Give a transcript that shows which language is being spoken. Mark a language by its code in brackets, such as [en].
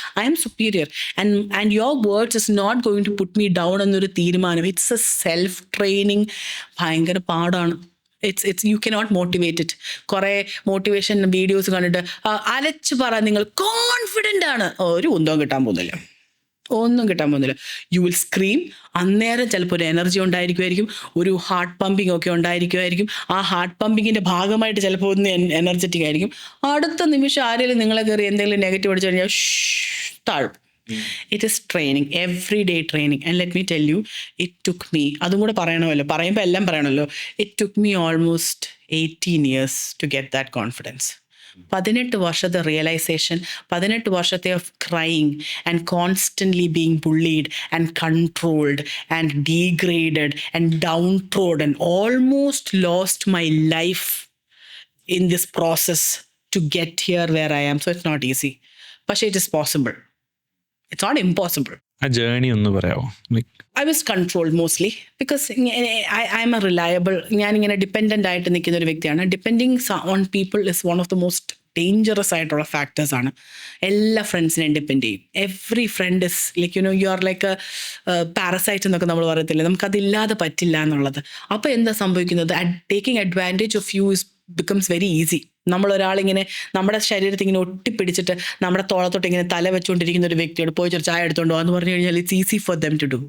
[en] I am superior, and your words is not going to put me down [ml] എന്നൊരു തീരുമാനം. [en] It's a self training. [ml] ഭയങ്കര പാടാണ്. [en] It's you cannot motivate it. [ml] കുറേ motivation videos കണ്ടിട്ട് അലച്ച് പറ നിങ്ങൾ കോൺഫിഡൻ്റ് ആണ്, ഒരു ഒന്നും കിട്ടാൻ പോകുന്നില്ല. [en] You will scream. [ml] അന്നേരം ചിലപ്പോൾ ഒരു എനർജി ഉണ്ടായിരിക്കുമായിരിക്കും, ഒരു ഹാർട്ട് പമ്പിങ് ഒക്കെ ഉണ്ടായിരിക്കുമായിരിക്കും. ആ ഹാർട്ട് പമ്പിങ്ങിൻ്റെ ഭാഗമായിട്ട് ചിലപ്പോൾ ഒന്ന് എനർജറ്റിക് ആയിരിക്കും. അടുത്ത നിമിഷം ആരെങ്കിലും നിങ്ങളെ കയറി എന്തെങ്കിലും നെഗറ്റീവ് അടിച്ചു കഴിഞ്ഞാൽ താഴും. [en] It is training, everyday training. And let me tell you, it took me, [ml] അതും കൂടെ പറയുമ്പോൾ എല്ലാം പറയണമല്ലോ, [en] it took me almost 18 years to get that confidence. [ml] 18 വർഷത്തെ റിയലൈസേഷൻ, 18 വർഷത്തെ [en] Of crying and constantly being bullied and controlled and degraded and downtrodden, almost lost my life in this process to get here where I am. So it's not easy. But it is possible. It's not impossible. [ml] ആ journey ഒന്ന് പറയാമോ? Like [en] I was controlled mostly because I'm a reliable, [ml] ഞാനിങ്ങനെ dependent ആയിട്ട് നിൽക്കുന്ന ഒരു വ്യക്തിയാണ്. [en] depending on people is one of the most dangerous [ml] ആയിട്ടുള്ള factors ആണ്. എല്ലാ ഫ്രണ്ട്സിനെയും ഡിപ്പെൻഡ് ചെയ്യും. [en] every friend is like you are like parasite [ml] എന്നൊക്കെ നമ്മൾ പറയത്തില്ലേ, നമുക്കതില്ലാതെ പറ്റില്ല എന്നുള്ളത്. അപ്പോൾ എന്താ സംഭവിക്കുന്നത്? [en] Taking advantage of you is becomes very easy. [ml] നമ്മളൊരാളിങ്ങനെ നമ്മുടെ ശരീരത്തിൽ ഇങ്ങനെ ഒട്ടിപ്പിടിച്ചിട്ട് നമ്മുടെ തോളത്തോട്ട് ഇങ്ങനെ തല വെച്ചുകൊണ്ടിരിക്കുന്ന ഒരു വ്യക്തിയോട് പോയി ഒരു ചായ എടുത്തോണ്ടോ എന്ന് പറഞ്ഞു കഴിഞ്ഞാൽ [en] It's easy for them to do.